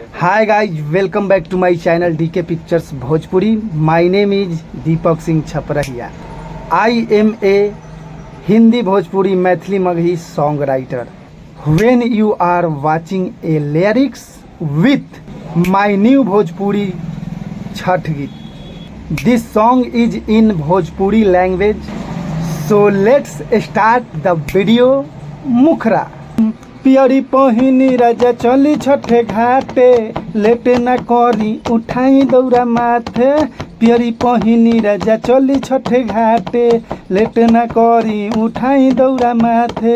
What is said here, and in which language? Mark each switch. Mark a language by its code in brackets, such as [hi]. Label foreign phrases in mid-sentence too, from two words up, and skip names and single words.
[en] Hi guys, welcome back to my channel DK Pictures Bhojpuri. My name is Deepak Singh Chhaprahiya. I am a Hindi Bhojpuri Maithili Magahi song writer. When you are watching a lyrics with my new Bhojpuri [bho] छठ गीत, [en] This song is in Bhojpuri language. So let's start the video. [bho] मुखरा पियरी पहिनी राजा चली छठे घाटे, लेट न करी उठाई दौरा माथे। पियरी पहिनी राजा चली छठे घाटे, लेट न करी उठाई दौरा माथे।